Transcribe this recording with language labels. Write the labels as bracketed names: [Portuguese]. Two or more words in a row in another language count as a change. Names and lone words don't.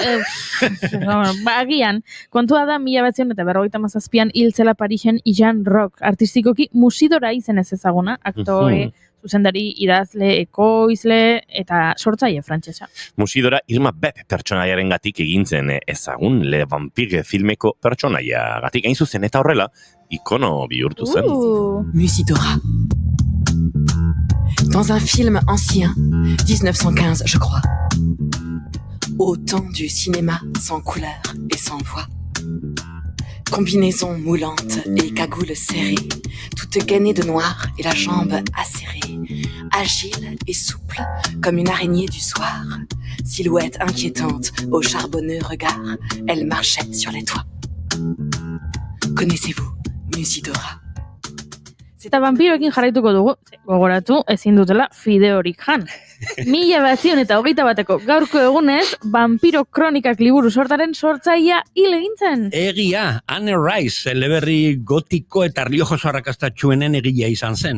[Basque] Agian, kontua da 1957an hil zela Parisen Jean Rock, artistikoki Musidora izenez ezaguna, aktore, zuzendari, idazle, ekoizle eta sortzaile frantsesa. Musidora Irma Bep pertsonaiaren gatik egintzen ezagun Le Vampire filmeko pertsonaia gatik. Hain zuzen eta horrela, ikono bihurtu zen. Musidora. [French] Dans un film ancien, 1915 je crois. Au temps du cinéma sans couleur et sans voix. Combinaison moulante et cagoule serrée, toute gainée de noir et la jambe acérée, agile et souple comme une araignée du soir, silhouette inquiétante au charbonneux regard, elle marchait sur les toits. Connaissez-vous Musidora? [Basque] Eta vampiroekin jarraituko dugu, gogoratu ezin dutela fideorik jan. 1921 gaurko egunez, Vampiro Kronikak liburu sortaren sortzailea hil egin zen. Egia, Anne Rice, eleberri gotiko eta riojoso arrakastatsuenen egilea izan zen.